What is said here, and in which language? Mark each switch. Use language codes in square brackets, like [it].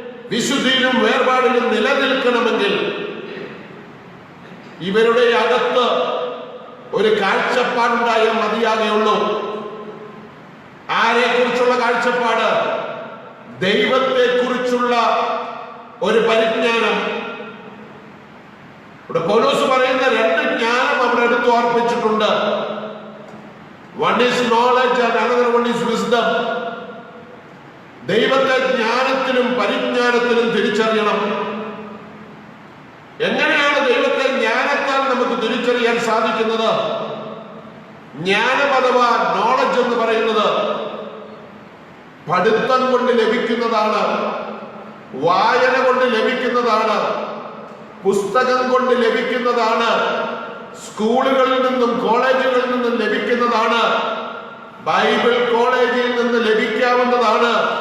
[ml] വിശുദ്ധിയിലും വേർപാടിലും നിലനിൽക്കണമെങ്കിൽ ഇവരുടെ അകത്ത് ഒരു കാഴ്ചപ്പാടുണ്ടായാൽ മതിയാകെയുള്ളൂ. ആരെ കുറിച്ചുള്ള കാഴ്ചപ്പാട്? ദൈവത്തെ കുറിച്ചുള്ള ഒരു പരിജ്ഞാനം. ഇവിടെ പൗലോസ് പറയുന്ന രണ്ട് ജ്ഞാനം അവിടെ എടുത്ത് ഓർപ്പിച്ചിട്ടുണ്ട്. [en] One is knowledge and another one is wisdom. [ml] ദൈവത്തെ ജ്ഞാനത്തിലും പരിജ്ഞാനത്തിലും തിരിച്ചറിയണം. എങ്ങനെയാണ് ദൈവത്തെ ജ്ഞാനത്താൽ നമുക്ക് തിരിച്ചറിയാൻ സാധിക്കുന്നത്? ജ്ഞാനം അഥവാ നോളജ് എന്ന് പറയുന്നത് പഠിത്തം കൊണ്ട് ലഭിക്കുന്നതാണ്, വായന കൊണ്ട് ലഭിക്കുന്നതാണ്, പുസ്തകം കൊണ്ട് ലഭിക്കുന്നതാണ്, സ്കൂളുകളിൽ നിന്നും കോളേജുകളിൽ നിന്നും ലഭിക്കുന്നതാണ്, ബൈബിൾ കോളേജിൽ നിന്ന് ലഭിക്കാവുന്നതാണ്.